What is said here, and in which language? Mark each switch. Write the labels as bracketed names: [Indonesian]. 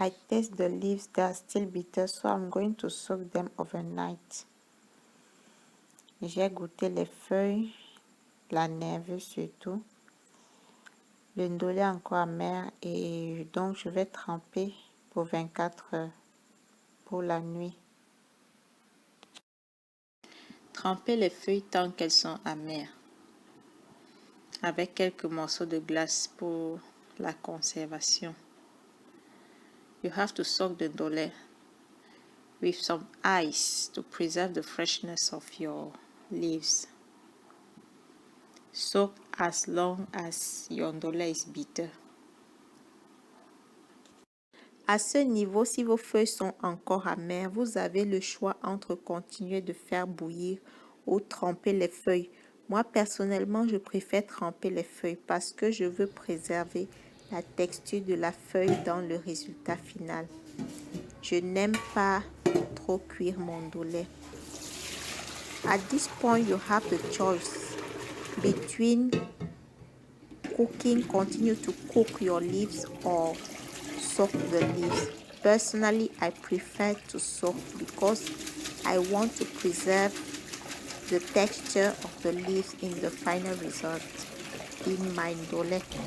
[English] taste the leaves, they are still bitter, so I'm going to soak them overnight. [French] J'ai goûté les feuilles, la nerveuse surtout. Le ndolé est encore amer et donc je vais tremper pour 24 heures pour la nuit. Trempez les feuilles tant qu'elles sont amères avec quelques morceaux de glace pour la conservation. [English] You have to soak the ndolé with some ice to preserve the freshness of your leaves. Soak as long as your ndolé is bitter. [French] À ce niveau, si vos feuilles sont encore amères, vous avez le choix entre continuer de faire bouillir ou tremper les feuilles. Moi, personnellement, je préfère tremper les feuilles parce que je veux préserver la texture de la feuille dans le résultat final. Je n'aime pas trop cuire mon ndolé. [English] At this point, you have the choice between continue to cook your leaves or soak the leaves. Personally, I prefer to soak because I want to preserve the texture of the leaves in the final result in my ndolé.